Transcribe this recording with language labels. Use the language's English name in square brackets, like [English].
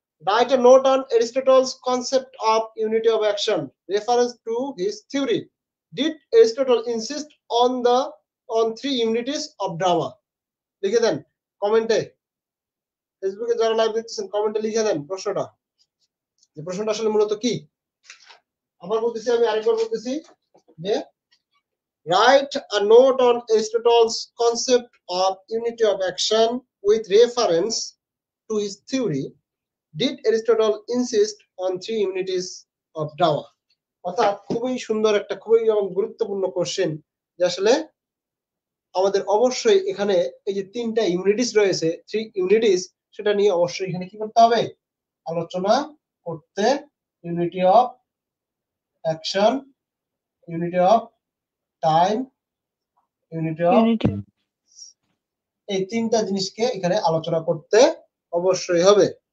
[English] Write a note on Aristotle's concept of unity of action reference to his theory. Did Aristotle insist on 3 unities of drama? [Bangla] লিখে দেন কমেন্টে, ফেসবুকে যারা live দেখতেছেন কমেন্টে লিখে দেন প্রশ্নটা, যে প্রশ্নটা আসলে মূলত কি। আবার বলতেছি, আমি আরেকবার বলতেছি যে [English] write a note on Aristotle's concept of unity of action with reference to his theory. Did Aristotle insist on 3 unities of drama? [Bangla] অর্থাৎ খুবই সুন্দর একটা, খুবই গুরুত্বপূর্ণ কোশ্চেন, যে আসলে আমাদের অবশ্যই এখানে এই যে 3টা ইউনিটিস রয়েছে, 3 ইউনিটিস, সেটা নিয়ে অবশ্যই এখানে কি করতে হবে? আলোচনা করতে। Unity of action, unity of time, unity of, এই 3টা জিনিসকে এখানে আলোচনা করতে অবশ্যই হবে।